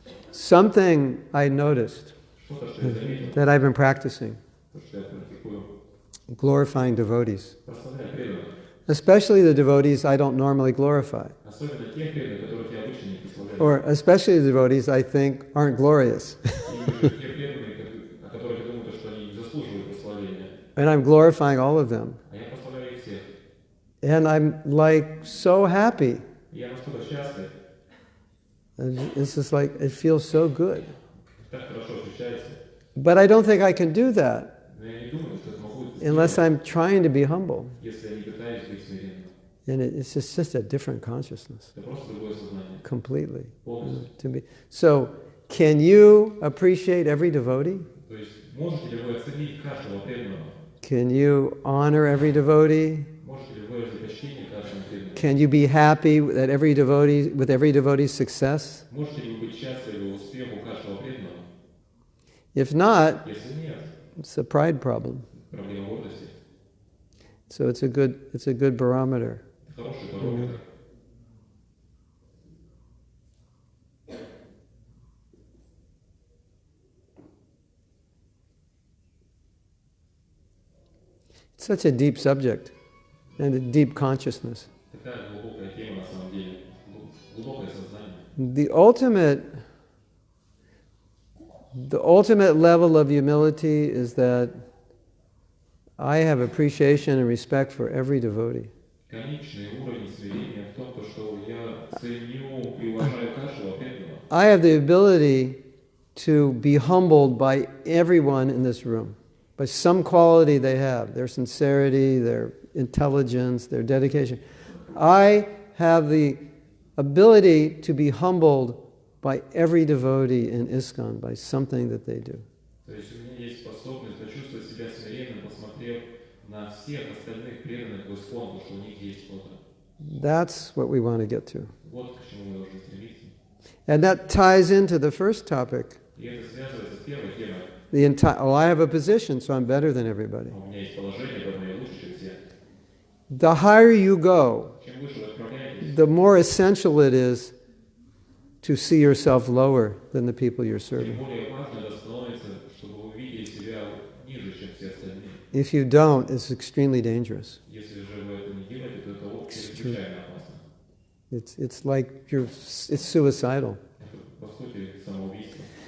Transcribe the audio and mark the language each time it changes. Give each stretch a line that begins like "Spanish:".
English: Something I noticed
Russian: Что-то, что я заметил,
English: that I've been practicing,
Russian: то, что я практикую,
English: glorifying devotees.
Russian: прославляю преданных.
English: Especially the devotees I don't normally glorify.
Russian: Особенно тех преданных, которых я обычно не прославляю.
English: Or especially the devotees I think aren't glorious.
Russian: Или же те преданные, о которых я думаю, что они не заслуживают прославления.
English: And I'm glorifying all of them.
Russian: А я прославляю их всех.
English: And I'm like so happy.
Russian: И я настолько счастлив,
English: It's just like, it feels so good.
Russian: так хорошо ощущается.
English: But I don't think I can do that
Russian: Но я не думаю, что смогу это
English: unless
Russian: сделать,
English: I'm trying to be humble.
Russian: если я не пытаюсь быть смиренным.
English: And it's just a different consciousness,
Russian: Это просто другое сознание.
English: completely.
Russian: Полностью.
English: To be. So, can you appreciate every devotee?
Russian: То есть, можете ли вы оценить каждого преданного?
English: Can you honor every devotee?
Russian: Можете ли вы выразить почтение каждому преданному?
English: Can you be happy that with every devotee's success?
Russian: Можете ли вы быть счастливы успеху каждого преданного?
English: If not,
Russian: Если нет,
English: it's a pride problem.
Russian: проблема гордости.
English: So it's a good barometer.
Russian: Это хороший параметр.
English: It's such a deep subject and a deep consciousness.
Russian: Такая глубокая тема на самом деле. Глубокое сознание.
English: The ultimate level of humility is that I have appreciation and respect for every devotee.
Russian: Конечный уровень смирения в том, что я ценю и уважаю каждого преданного.
English: I have the ability to be humbled by everyone in this room, by some quality they have, their sincerity, their intelligence, their dedication. I have the ability to be humbled by every devotee in ISKCON, by something that they do.
Russian: То есть у меня есть способность почувствовать себя смиренным, посмотрев на всех остальных преданных в ИСККОН, потому что у них есть что-то.
English: That's what we want to get to.
Russian: Вот к чему мы должны стремиться.
English: And that ties into the first topic.
Russian: И это связывается с первой темой.
English: I have a position, so I'm better than everybody.
Russian: У меня есть положение, поэтому я лучше, чем все.
English: The higher you go,
Russian: Чем выше вы отправляетесь,
English: the more essential it is to see yourself lower than the people you're
Russian: тем
English: serving.
Russian: более важно это становится, чтобы вы видели себя ниже, чем все остальные.
English: If you don't, it's extremely dangerous.
Russian: Если же вы это не делаете, то это чрезвычайно опасно.
English: It's like it's suicidal.
Russian: Это, по сути, самоубийство.